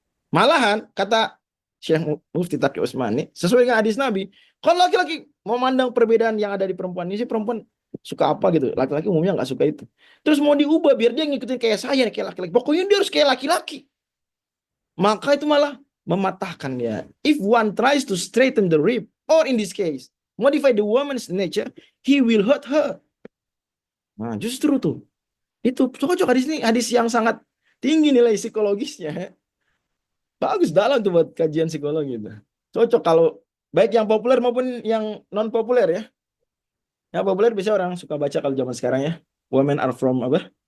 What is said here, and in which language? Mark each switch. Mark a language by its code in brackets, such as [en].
[id] Malahan kata Syekh Mufti Taqi Utsmani sesuai dengan hadis Nabi, kalau laki-laki memandang perbedaan yang ada di perempuan ini, sih perempuan suka apa gitu, laki-laki umumnya nggak suka itu. Terus mau diubah biar dia ngikutin kayak saya, kayak laki-laki. Pokoknya dia harus kayak laki-laki. Maka itu malah mematahkan dia. [en] If one tries to straighten the rib, or in this case, modify the woman's nature, he will hurt her. [id] Nah, justru tuh. Itu cocok hadis ini, hadis yang sangat tinggi nilai psikologisnya. Bagus dalam tuh buat kajian psikologi itu. Cocok kalau baik yang populer maupun yang non populer ya. Yang populer bisa orang suka baca kalau zaman sekarang ya. [en] Women are from [id] apa?